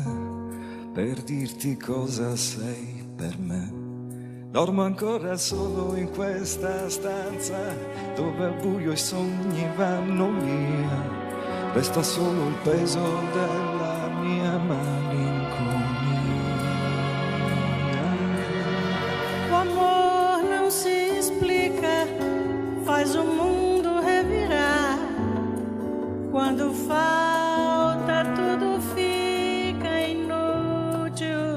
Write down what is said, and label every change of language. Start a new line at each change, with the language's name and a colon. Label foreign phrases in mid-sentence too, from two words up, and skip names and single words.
Italian: Per dirti cosa sei per me. Dormo ancora solo in questa stanza dove al buio i sogni vanno via. Resta solo il peso della mia malinconia.
Portuguese: O amor não se explica, faz o mundo revirar. Quando falta, tudo fica inútil.